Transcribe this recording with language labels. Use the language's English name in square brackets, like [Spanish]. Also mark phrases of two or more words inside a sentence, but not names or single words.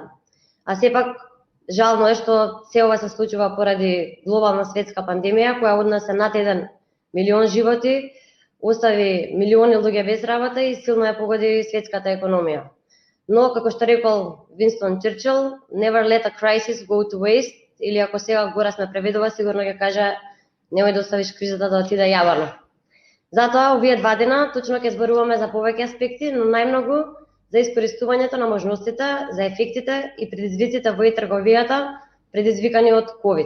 [Macedonian] А сепак, жално е што се ова се случува поради глобална светска пандемија, која однесе над 1 милион животи, остави милиони луѓе без работа и силно ја погоди светската економија. Но, како што рекол Винстон Черчил, [English] never let a crisis go to waste, [Macedonian] или ако сега Горас ме преведува, сигурно ќе каже немој да оставиш кризата да отиде јавано. Затоа, овие 2 дена, точно ќе зборуваме за повеќе аспекти, но најмногу за искористувањето на можностите, за ефектите и предизвиците во е-трговијата, предизвикани од COVID.